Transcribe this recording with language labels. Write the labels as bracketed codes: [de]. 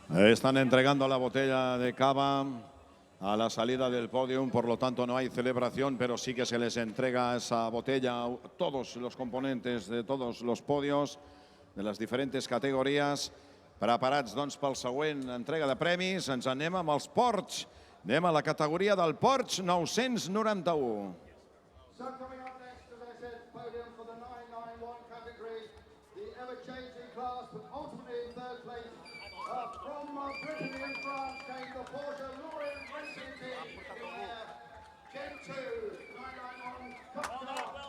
[es] Están entregando la botella de cava a la salida del podium, por lo tanto no hay celebración, pero sí que se les entrega esa botella a todos los componentes de todos los podios de [ca] les diferents categories. Preparats, doncs, pel següent entrega de premis. Ens anem amb els Porsche. Anem a la categoria del Porsche 991. [en] So coming up next, as I said, podium for the 991 category, the ever-changing class, but ultimately in third place. From Brittany and France came the Porsche Lorient Racing Team in their Gen 2 991 Cup car.